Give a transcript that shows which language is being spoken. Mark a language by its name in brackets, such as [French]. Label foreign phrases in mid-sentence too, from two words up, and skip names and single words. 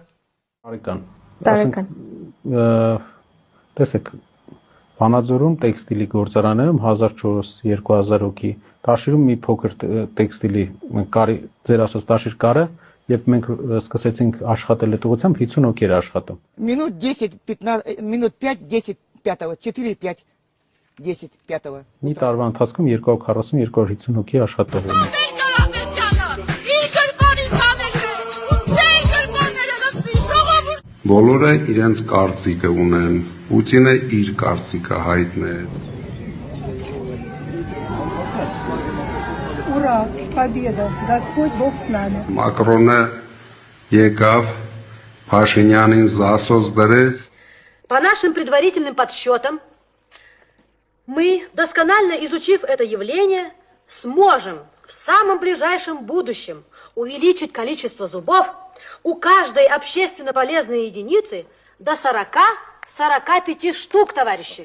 [Armenian] Տարեկան։ Տեսեք, Վանաձորում տեքստիլի գործարաններում 1400-2000 հոգի, Տաշիրում մի փոքր տեքստիլի ձեր ասած Տաշիր կարը, երբ մենք սկսեցինք աշխատել այդ ուղղությամբ 50 հոգի էր աշխատում։ [Russian] Минут 10-15, минут 5-10 пятого, 4-5, 10 пятого. [Armenian] Մի տարվա ընթացքում 240-250 հոգի աշխատող ունի։ Բոլորը իրենց կարծիքը ունեն, Պուտինը իր կարծիքը հայտնել։ [Russian] Ура, победа, Господь Бог с нами։ [Armenian] Մակրոնը եկավ Փաշինյանին զասոց դրեց։ [Russian] По нашим предварительным подсчетам, мы, досконально изучив это явление, сможем в самом ближайшем будущем увеличить количество зубов у каждой общественно полезной единицы до 40-45 штук, товарищи.